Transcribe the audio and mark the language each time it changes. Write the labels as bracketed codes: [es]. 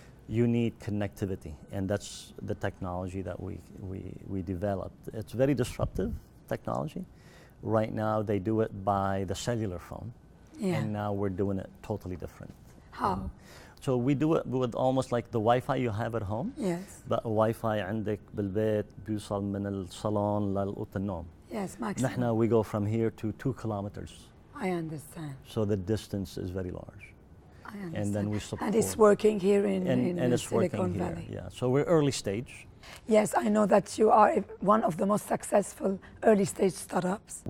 [en] You need connectivity, and that's the technology that we developed. It's very disruptive technology. Right now, they do it by the cellular phone, and now we're doing it totally different. How? So we do it with almost like the Wi-Fi you have at home. Yes. [ar] But Wi-Fi عندك بالبيت بيوصل من الصالون لأوضة النوم. [en] Yes, maximum. [ar] نحن [en] we go from here to 2 kilometers. I understand. So the distance is very large. I understand. And then we support. And it's working here in it's Silicon working Valley. here, yeah. So we're early stage. Yes, I know that you are one of the most successful early stage startups.